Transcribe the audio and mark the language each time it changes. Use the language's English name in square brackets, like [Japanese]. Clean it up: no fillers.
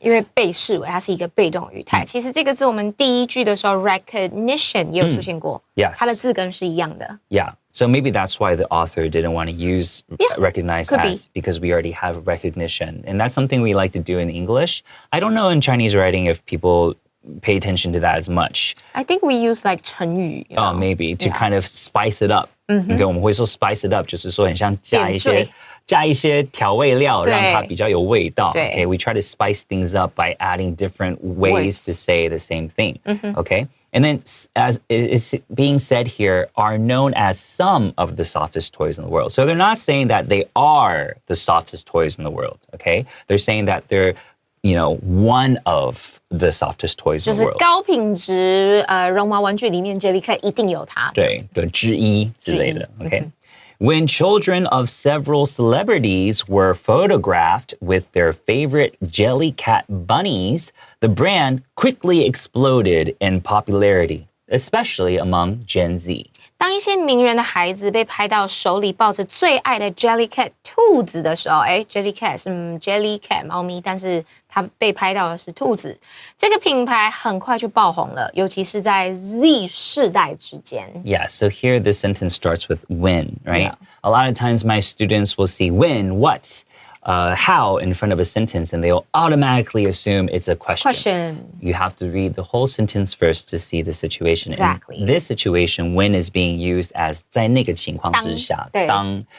[Chinese] 因为被视为它是一个被动语态。其实这个字我们第一句的时候 recognition 也有出现过。 [English] Yes. [Chinese] 它的字根是一样的。 [English] Yeah. So maybe that's why the author didn't want to use recognized as because we already have recognition. And that's something we like to do in English. I don't know in Chinese writing if people pay attention to that as much. I think we use like 成语 Oh, maybe to kind of spice it up. [Chinese] 我们会说 [English] spice it up [Chinese] 就是说很像加一些调味料让它比较有味道. [English] Okay, we try to spice things up by adding different ways to say the same thing. Okay? And then, as is being said here, are known as some of the softest toys in the world. So they're not saying that they are the softest toys in the world, okay? They're saying that they're, one of the softest toys in the [Chinese] 就是 [English] world. [Chinese] 高品质绒毛玩具里面 Jellycat 一定有它。对，之一之类的, okay? [English] When children of several celebrities were photographed with their favorite Jellycat bunnies, the brand quickly exploded in popularity, especially among Gen Z. [Chinese] 当一些名人的孩子被拍到手里抱着最爱的 Jellycat 兔子的时候，Jellycat 是Jellycat 猫咪，但是它被拍到的是兔子，这个品牌很快就爆红了，尤其是在 Z 世代之间。 [English] Yeah, so here this sentence starts with when, right? Yeah. A lot of times my students will see when, what, how in front of a sentence, and they'll automatically assume it's a question. You have to read the whole sentence first to see the situation. Exactly. In this situation, when is being used as [Chinese] 在那个情况之下，当.